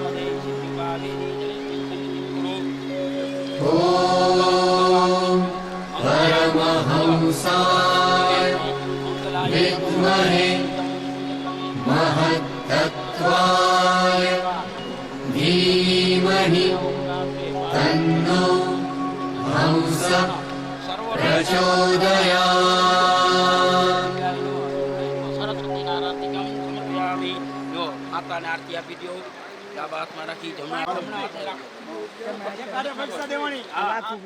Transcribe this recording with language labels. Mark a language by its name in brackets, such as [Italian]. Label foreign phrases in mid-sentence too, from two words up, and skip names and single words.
[Sanskrit] ॐ परमहंसाय विद्महे महत्तत्त्वाय धीमहि तन्नो हंस प्रचोदयात्। सरस्वती आरती समर्पयामि. [Gujarati] જો માતાને આરતી આપી દો. ડાબા હાથમાં રાખી જમણા હાથે રાખો. હા.